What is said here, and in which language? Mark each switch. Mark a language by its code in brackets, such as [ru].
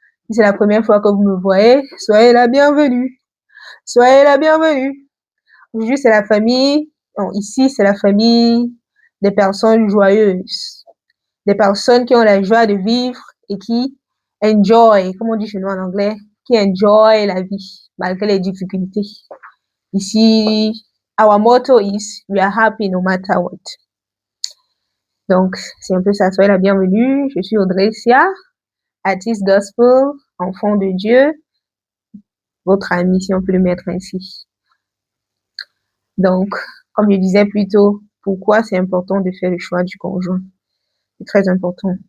[fr] Si c'est la première fois que vous me voyez, soyez la bienvenue. Soyez la bienvenue. Aujourd'hui, c'est la famille. Non, ici, c'est la famille des personnes joyeuses. Des personnes qui ont la joie de vivre et qui enjoy, comme on dit chez nous en anglais, qui enjoy la vie, malgré les difficultés. [en] Ici, our motto is, we are happy no matter what. [fr] Donc, c'est un peu ça. Soyez la bienvenue. Je suis Audrey Sia, artiste gospel, enfant de Dieu, votre ami, si on peut le mettre ainsi. Donc, comme je disais plus tôt, pourquoi c'est important de faire le choix du conjoint? C'est très important.